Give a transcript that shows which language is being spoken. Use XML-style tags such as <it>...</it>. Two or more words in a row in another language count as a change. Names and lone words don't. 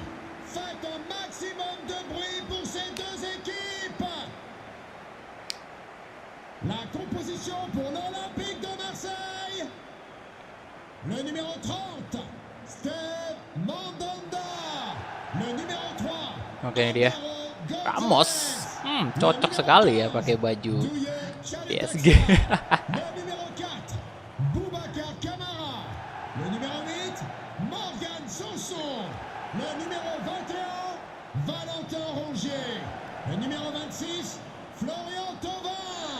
<fr>Faites un maximum de bruit pour ces deux équipes. La composition pour l'Olympique de Marseille. Le numéro 30, Steve Mandanda. Le numéro 3,</fr> <id>Oke ini dia. Ramos. Cocok sekali ya pakai baju PSG.</id> <fr>Le numéro 4, Boubacar Camara. Le numéro 8, Morgan Sanson. Le numéro 21, Valentin Rongier. Le numéro 26, Florian Thauvin.</fr>